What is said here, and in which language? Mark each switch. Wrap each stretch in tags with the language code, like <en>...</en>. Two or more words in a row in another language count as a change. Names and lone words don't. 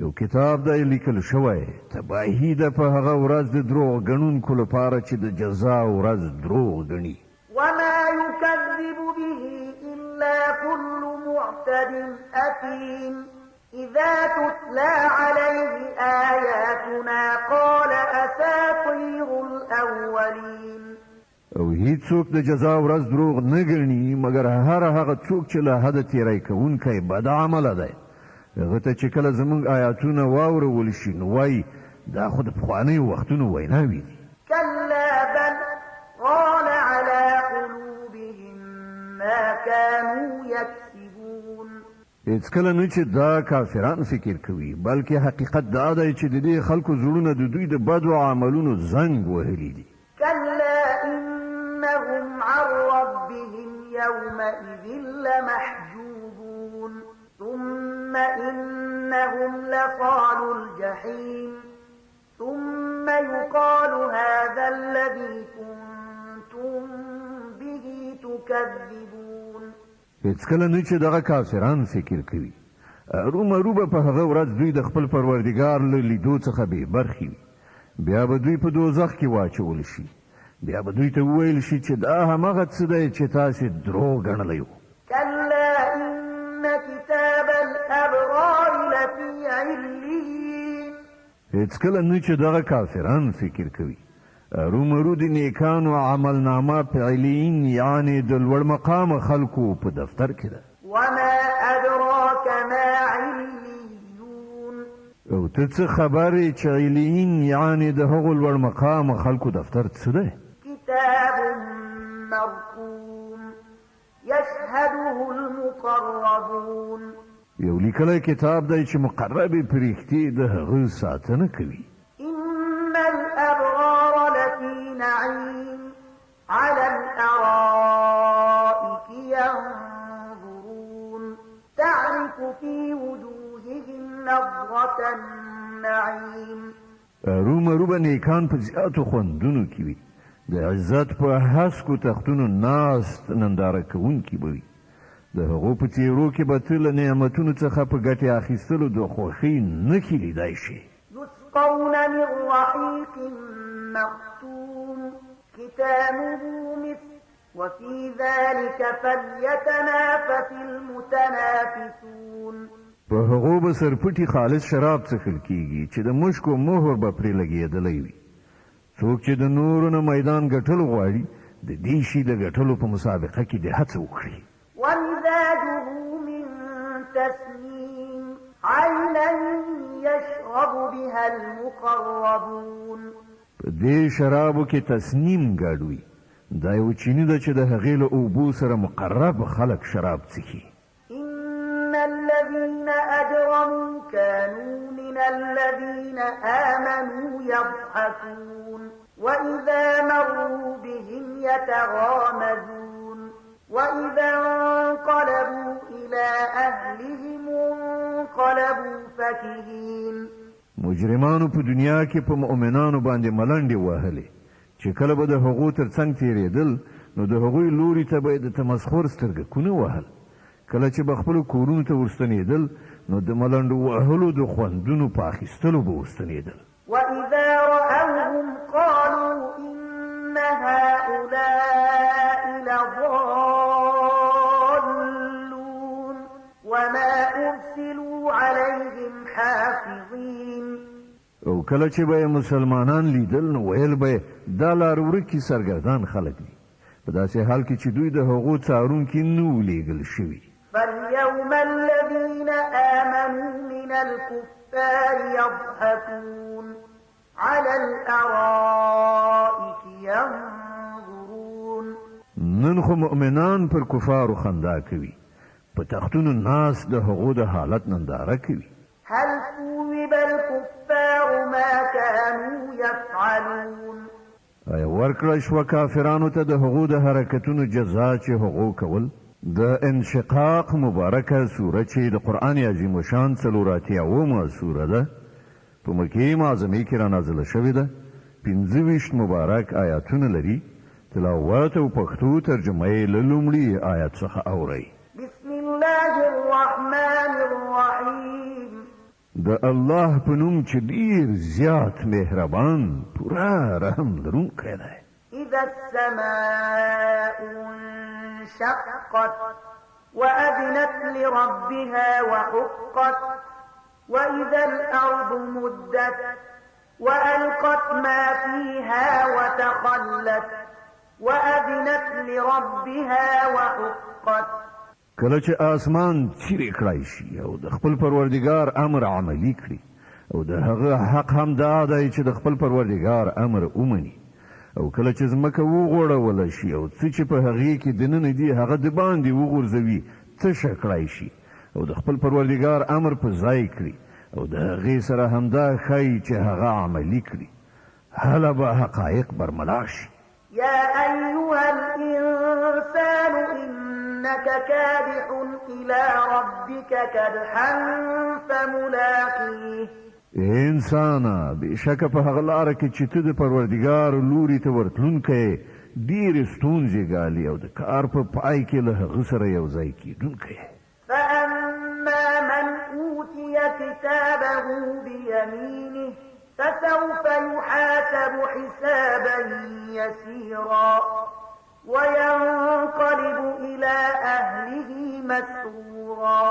<ps>یو کتاب دی لیکل شوی تباهي ده په هغه ورځ د دروغ ګڼونکو لپاره چې د جزا ورځ دروغ ګڼي</ps> <ar>وما يكذب به إلا كل معتد أثيم إذا تتلى عليه آياتنا قال أساطير الأولين</ar> <ps>او هیڅوک د جزا ورځ دروغ نه ګڼي مګر هغه څوک چې له حده تیری کوونکی بد عمله دی هغه ته چې کله زموږ آیاتونه واورول شي نو وایي دا خو د پخوانیو وختونو ویناوې دي</ps> <ar>كلا بل ران على قلوبهم ما كانوا يكسبون</ar> <ps>هیڅکله نه چې دا کافران فکر کوي بلکې حقیقت دا دی چې د دې خلکو زړونه د دوی د بدو عملونو زنګ وهلي دي</ps> <ar>كلا إنهم عن ربهم يومئذ لمحجوبون ثم إنهم لصالو الجحيم ثم يقال هذا الذي كنتم به تكذبون</ar> <ps>هیڅکله نه چې دغه کافران فکر کوي ارومرو به په هغه ورځ دوی د خپل پروردګار له لیدو څخه بې برخې وي بیا به دوی په دوزخ کې واچول شي بیا به دوی ته وویل شي چې دا همغه څه دی چې تاسې دروغ ګڼلی وو</ps> <ar>كلا إن كتاب الأبرار لفي عليين</ar> <ps>هیڅکله نه چې دغه کافران فکر کوي ارومرو د نیکانو عملنامه په علین یعنې د لوړ مقام خلکو په دفتر کې ده</ps> <ar>وما أدراك ما عليون</ar> <ps>او ته څه خبرې چې علین یعنې د هغو لوړ مقام خلکو دفتر څه دی</ps> <ar>كتاب مرقوم يشهده المقربون</ar> <ps>یو لیکلی کتاب دی چې مقربې پرښتې د هغه ساتنه کوي</ps> <ar>إن الأبرار لفي نعيم على الأرائك ينظرون تعرف في وجوههم نضرة النعيم</ar> <ps>ارومرو به نیکان په زیاتو خوندونو کې وي د عزت په هسکو تختونو ناست ننداره کوونکي به وي د هغو په څېرو کې به ته له نعمتونو څخه په ګټې اخیستلو د خوښۍ نښې لیدای شي</ps> <ar>يسقون من رحيق مختوم ختامه مسك وفي ذلك فليتنافس المتنافسون</ar> <ps>په هغو به سرپټي خالص شراب څښل کیږي چې د مشکو مهر به پرې لګېدلی وي څوک چې د نورو نه میدان ګټل غواړي د دې شي د ګټلو په مسابقه کې د هڅه وکړي</ps> <ar>ومزاجه من تسنيم عينا يشرب بها المقربون</ar> <ps>په دې شرابو کې تسنیم ګډ وي دا یو چینی ده چې د هغې له اوبو سره مقرب خلک شراب څښي</ps> <ar>إن الذين أجرموا كانوا من الذين آمنوا يضحكون وإذا مروا بهم يتغامزون وإذا انقلبوا إلى أهلهم انقلبوا فكهين</ar> <ps>مجرمانو په دنیا کې په مؤمنانو باندې ملنډې وهلې چې کله به د هغو تر څنګ تېرېدل نو د هغوی لوري ته به یې د تمسخر سترګکونه وهل کله چې به خپلو کورونو ته ورستنېدل نو د ملنډو وهلو د خوندونو په اخیستلو به ورستنېدل</ps> <ar>وإذا رأوهم قالوا إن هؤلاء لضالون وما أرسلوا عليهم حافظين</ar> <ps>او کله چې به مسلمانان لیدل نو ویل به دا لار ورکي سرګردان خلک دي په داسې حال کې چې دوی د هغو څارونکي نه وو لیږل شوي</ps> <ar>فاليوم الذين آمنوا من الكفار يضحكون على الأرائك ينظرون</ar> <ps>نن خو مؤمنان پر کفارو خندا کوي په تختونو ناس د هغو د حالت ننداره کوي</ps> <ar>هل ثوب الكفار ما كانوا يفعلون</ar> <ps>ایا ورکړه شوه کافرانو ته د هغو د حرکتونو جزا چې هغو کول د انشقاق مبارکه سوره چې د قرآن عظیم الشان 480 سوره ده په مکې معظمې کې رانازله شوې ده 25 مبارک آیاتونه لري تلاوت او پښتو ترجمه یې له لومړي آیات څخه اورئ</ps> <ar>بسم الله الرحمن الرحیم</ar> <ps>د الله په نوم چې ډیر زیات مهربان پورا رحم لرونکی دی.</ps> <ar>إذا السماء انشقت وأذنت لربها وحقت وإذا الأرض مدت وألقت ما فيها وتخلت وأذنت لربها وحقت.</ar> <ps>کله چې آسمان چیرې کړای شي او د خپل پروردګار امر عملی کړي او د هغه حق هم دا دی چې د خپل پروردګار امر ومني او کله چې ځمکه وغوړول شي او څه چې په هغې کې دننه دي هغه د باندې وغورځوي تشه کړای شي او د خپل پروردګار امر په ځای کړي او د هغې سره همدا ښایي چې هغه عملي کړي هله به حقایق برملا شي.</ps> <ar>يا أيها الإنسان إنك كادح إلى ربك كدحا فملاقيه.</ar> <ps>انسانا بشکه په هغه لاره کې چې ته د پروردګار لوري ته ورتلونکی ډېرې ستونزې ګالي او د کار په پای کې له هغه سره یو ځای کېدونکی.</ps> <ar>فأما من أوتي كتابه بيمينه فسوف يحاسب حسابا يسيرا وينقلب إلى أهله مسرورا.</ar>